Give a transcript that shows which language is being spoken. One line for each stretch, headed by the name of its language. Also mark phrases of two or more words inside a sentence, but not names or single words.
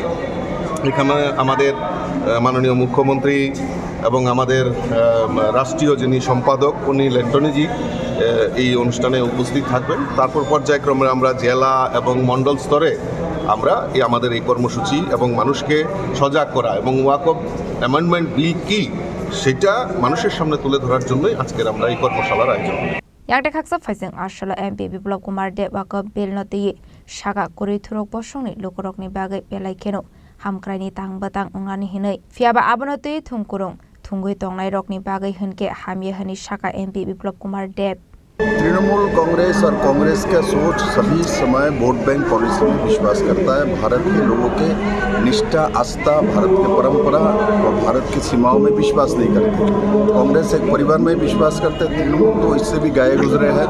Bangla: এখানে আমাদের মাননীয় মুখ্যমন্ত্রী এবং আমাদের রাষ্ট্রীয় যিনি সম্পাদক অনিল অ্যান্টনিজি এই অনুষ্ঠানে উপস্থিত থাকবেন। তারপর পর্যায়ক্রমে আমরা জেলা এবং মণ্ডল স্তরে আমরা আমাদের এই কর্মসূচি এবং মানুষকে সজাগ করা এবং ওয়াকফ অ্যামেন্ডমেন্ট বিল কি সেটা মানুষের সামনে তুলে ধরার জন্যই আজকের আমরা এই কর্মশালার আয়োজন।
Kok Borok: Yang dekaksa faising ashala MP Biplop Kumar de Wakaf Bill noti Shaka Kuri Thurok Bosongni Lukurokni Bagai Belai Keno Hamkraini Tang Batang Ungani Hinai Fiaba Abanoti Thungkurung Thungui Tongnai Rokni Bagai Hunke Hamye Hani Shaka MP Biplop Kumar de
Hindi: तृणमूल कांग्रेस और कांग्रेस का सोच सभी समय
English: vote bank policy
Hindi: में विश्वास करता है। भारत के लोगों के निष्ठा आस्था, भारत की परंपरा और भारत की सीमाओं में विश्वास नहीं करते। कांग्रेस एक परिवार में विश्वास करते, तृणमूल तो इससे भी गए गुजरे हैं।